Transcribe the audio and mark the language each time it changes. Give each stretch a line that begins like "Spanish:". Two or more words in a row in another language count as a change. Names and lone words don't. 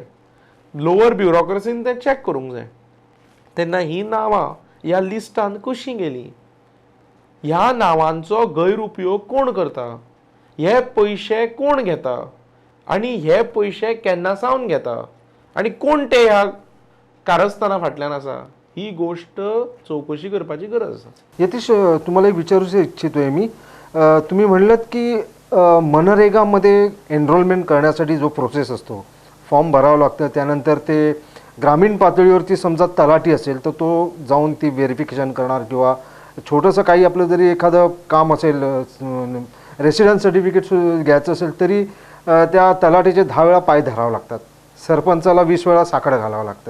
Konkani: लोअर ब्युरोक्रेसीन तें चॅक करूंक जाय. तेन्ना ही नांवां ह्या लिस्टान कशीं गेलीं, ह्या नांवांचो गैरउपयोग कोण करता हे पयशे कोण घेता आनी हे पयशे केन्ना सावन घेता आनी कोण ते ह्या कारस्थाना फाटल्यान आसा ही गोष्ट चौकशी करपाची गरज आसा. यतीश,
Marathi: तुम्हाला एक विचारूशी इच्छितोय मी. तुम्ही म्हणलात की मनरेगामध्ये एनरोलमेंट करण्यासाठी जो प्रोसेस असतो, फॉर्म भरावं लागतं, त्यानंतर ते ग्रामीण पातळीवरती समजा तलाठी असेल तर तो जाऊन ती व्हेरिफिकेशन करणार, किंवा छोटंसं काही आपलं जरी एखादं काम असेल,
English: residence certificate
Marathi: घ्यायचं असेल तरी त्या तलाठीचे 10 वेळा पाय धरावं लागतात, सरपंचाला 20 वेळा साकडं घालावं लागतं.